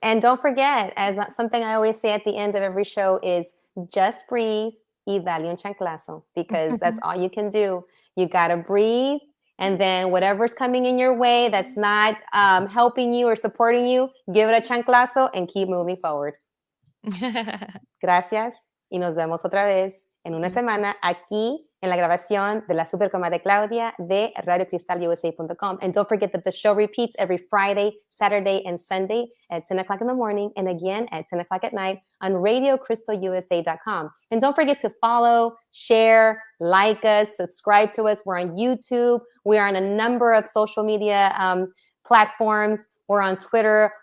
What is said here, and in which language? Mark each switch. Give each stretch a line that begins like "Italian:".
English: And don't forget, as something I always say at the end of every show is, just breathe
Spanish: y dale un chanclazo,
English: because that's all you can do. You got to breathe, and then whatever's coming in your way that's not helping you or supporting you, give it a chanclazo and keep moving forward.
Spanish: Gracias y nos vemos otra vez en una semana aquí en la grabación de la Super Comadre Claudia de RadioCristalUSA.com.
English: And don't forget that the show repeats every Friday, Saturday, and Sunday at 10 o'clock in the morning and again at 10 o'clock at night on RadioCrystalUSA.com. And don't forget to follow, share, like us, subscribe to us. We're on YouTube. We are on a number of social media platforms. We're on Twitter.